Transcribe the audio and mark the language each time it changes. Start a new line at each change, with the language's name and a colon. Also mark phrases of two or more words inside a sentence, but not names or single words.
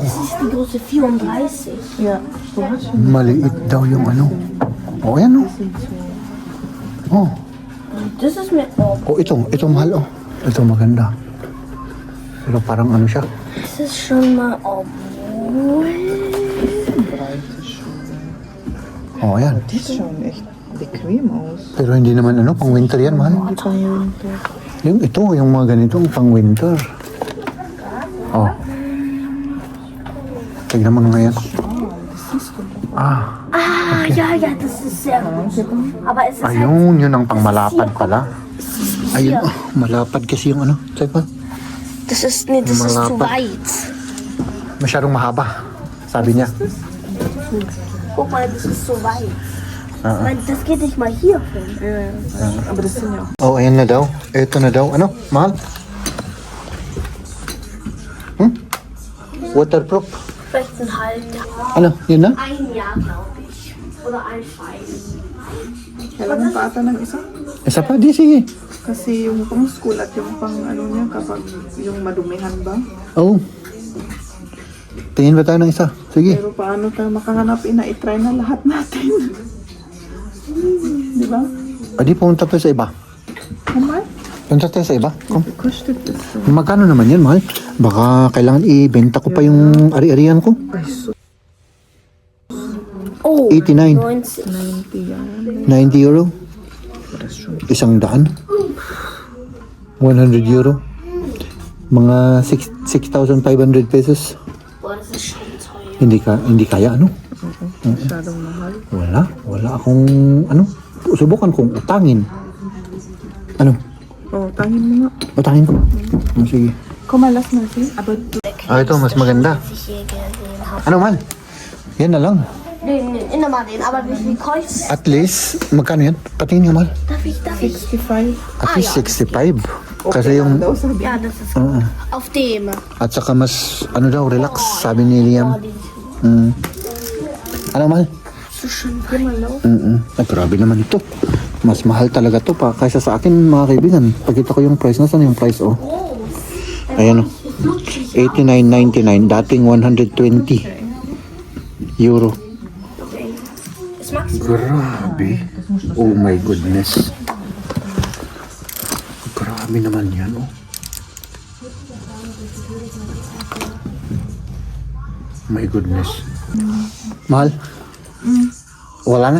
German: Das ist die Größe 34. Ja.
Filipino: Maliit daw yung ano. Yan oh.
German: Das ist mir. Oh,
Filipino: Ito mahal Ito maganda. Pero parang ano siya.
German: das ist schon mal. Oh,
Filipino: Yan.
German: Die schauen echt bequem aus.
Filipino: Pero hindi naman ano, pang winter yan, mahal. Die pang winter. Yung mga ganitong pang winter. Tignan mo na ngayon.
German: ja, das ist sehr gut. Aber es ist halt.
Filipino: Ayun, yun ang pang malapad pala. Ayun, malapad kasi yung ano. Check pa.
German: Das ist. Nee, das ist zu
Filipino: Malapad.
German: weit.
Filipino: Masyadong mahaba. Sabi niya.
German: Guck mal, das ist zu weit. Das geht nicht mal hier hin. Ja. Aber das sind ja auch.
Filipino: Ayan na daw. Ito na daw. Ano, mahal? Waterproof.
German: Vielleicht ein Halbjahr.
Filipino: Ano, yun na?
German: Ein Jahr, glaube ich. Oder ein Schweiß.
Filipino: Kailangan pa ata ng isa? Isa pa, di sige. Kasi yung pang school at yung pang ano niya kapag yung madumihan ba? Oo. Tingin ba tayo ng isa? Sige. Pero paano tayo makahanap i-try na lahat natin? Di ba? Di pumunta tayo sa iba. Kamay? Punta tayo sa iba.
German: Kom. Kostet das so.
Filipino: Magkano naman yan, mahal? Baka kailangan ibenta ko pa yung ari-arian ko. Oh, 89. 90. 90 yan. 90 euro. €100. 100 euro. Mga 6,500 pesos.
German: Boah, das ist schon teuer.
Filipino: Hindi kaya, ano? Masyadong mahal. Wala akong, ano, subukan kong utangin. Ano? Tangin mo nga. Utangin ko. Sige. Kumalas na siya. Aber Ito, mas maganda.
German: Was ich hier gesehen habe.
Filipino: Ano man? Yan na lang.
German: Nee, immer mal den. Aber wie viel kostet?
English: At least,
Filipino: magkano yan? Patingin nga, mahal.
German: Darf ich?
Filipino: 65.
English: At least
Filipino: 65. Kasi yung, Daw sabi.
German: Ja, das ist auf dem.
Filipino: at saka mas, ano daw, relax, sabi ni Liam. Ano, mahal?
German: So schön.
Filipino: Ay, grabe naman ito. Mas mahal talaga to pa kaysa sa akin, mga kaibigan. Pagkita ko yung price, nasan yung price, oh? Ayan, oh. 89.99, dating 120 euro.
German: Ist Max?
Filipino: Grabe.
English: Oh my goodness.
Filipino: Grabe naman yan, oh.
English: My goodness.
Filipino: Mahal? Wala na?